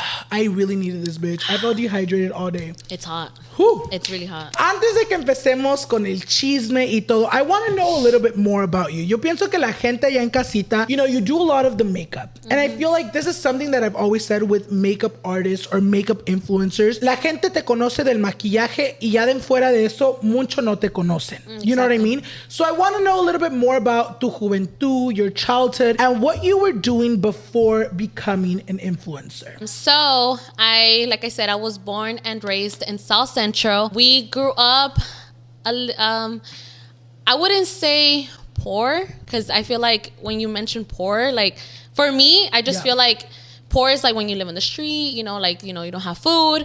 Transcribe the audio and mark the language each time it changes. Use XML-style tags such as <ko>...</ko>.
<en>I really needed this, bitch. I felt dehydrated all day. It's hot. Whew. It's really hot.</en> <es>Antes de que empecemos con el chisme y todo,</es> <en>I want to know a little bit more about you.</en> <es>Yo pienso que la gente allá en casita,</es> <en>you know, you do a lot of the makeup. And I feel like this is something that I've always said with makeup artists or makeup influencers.</en> <es>La gente te conoce del maquillaje y ya de fuera de eso, mucho no te conocen.</es> <en>You know what I mean? So I want to know a little bit more about</en> <es>tu juventud,</es> <en>your childhood, and what you were doing before becoming an influencer. So, like I said, I was born and raised in South Central. We grew up, I wouldn't say poor, because I feel like when you mention poor, like for me, I just feel like poor is like when you live on the street, you know, like, you know, you don't have food.</en>